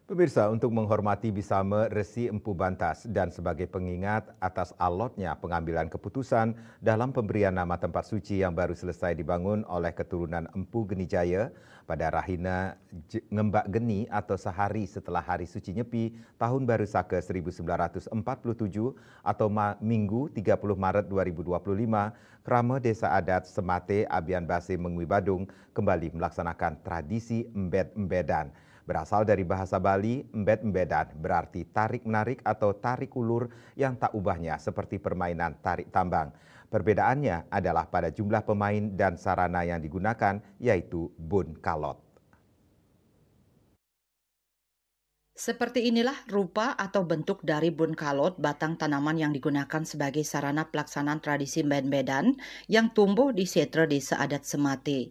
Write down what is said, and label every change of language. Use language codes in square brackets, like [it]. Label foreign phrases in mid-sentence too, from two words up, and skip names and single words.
[id] Pemirsa, untuk menghormati Bisame Resi Empu Bantas dan sebagai pengingat atas alotnya pengambilan keputusan dalam pemberian nama tempat suci yang baru selesai dibangun oleh keturunan Empu Genijaya pada Rahina Ngembak Geni atau sehari setelah Hari Suci Nyepi Tahun Baru Saka 1947 atau Minggu 30 Maret 2025, Krama Desa Adat Semate Abian Base Mengwi Badung kembali melaksanakan tradisi embed-embedan. Berasal dari bahasa Bali, embed-embedan berarti tarik-menarik atau tarik ulur yang tak ubahnya seperti permainan tarik tambang. Perbedaannya adalah pada jumlah pemain dan sarana yang digunakan, yaitu bun kalot. Seperti inilah rupa atau bentuk dari bun kalot, batang tanaman yang digunakan sebagai sarana pelaksanaan tradisi embed-embedan yang tumbuh di setra Desa Adat Semate.